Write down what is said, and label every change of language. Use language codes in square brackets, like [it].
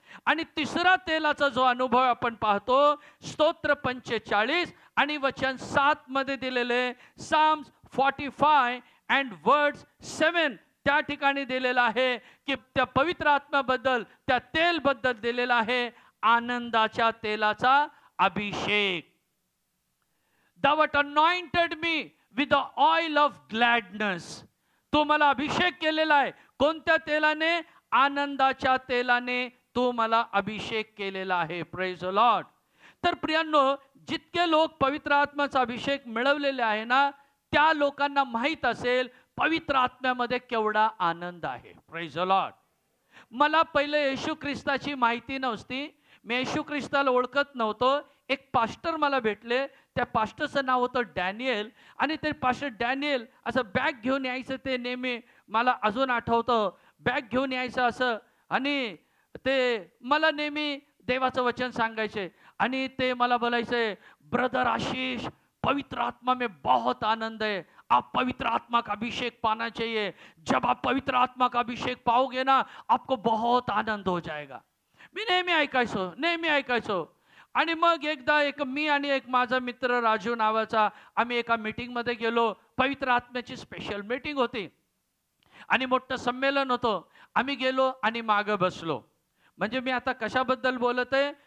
[mr] आणि तिसरा तेलाचा जो अनुभव आपण पाहतो, स्तोत्र 45 आणि वचन 7 मध्ये दिलेले, [en] Psalms 45 and words 7, [mr] त्या ठिकाणी दिलेलं आहे की त्या पवित्र आत्म्याबद्दल, त्या तेल बद्दल दिलेलं आहे, आनंदाच्या तेलाचा अभिषेक. [en] Thou art anointed me with the oil of gladness. [mr] तो मला अभिषेक केलेला आहे. कोणत्या तेलाने? आनंदाच्या तेलाने तो मला अभिषेक केलेला आहे. [en] Praise the Lord. [mr] तर प्रियांनो, जितके लोक पवित्र आत्म्याचा अभिषेक मिळवलेले आहे ना, त्या लोकांना माहीत असेल पवित्र आत्म्यामध्ये केवढा आनंद आहे. [en] Praise the Lord. [mr] मला पहिले येशू ख्रिस्ताची माहिती नव्हती. मी येशू ख्रिस्ताला ओळखत नव्हतो. एक पास्टर मला भेटले. त्या पास्टरचं नाव होतं डॅनियल. आणि ते पास्टर डॅनियल असं बॅग घेऊन यायचं, ते नेहमी मला अजून आठवतं. बॅग घेऊन यायचं असं, आणि ते मला नेहमी देवाचं वचन सांगायचे. आणि ते मला बोलायचे, [hi] ब्रदर आशीष, पवित्र आत्मा में बहुत आनंद है, आप पवित्र आत्मा का अभिषेक पाना चाहिए. जब आप पवित्र आत्मा का अभिषेक पाओगे ना, आपको बहुत आनंद हो जाएगा. [mr] मी नेहमी ऐकायचो. आणि मग एकदा मी आणि एक माझा मित्र राजू नावाचा, आम्ही एका मीटिंगमध्ये गेलो. पवित्र आत्म्याची स्पेशल मीटिंग होती आणि मोठं संमेलन होतं. आम्ही गेलो आणि मागं बसलो. म्हणजे मी आता कशाबद्दल बोलत आहे?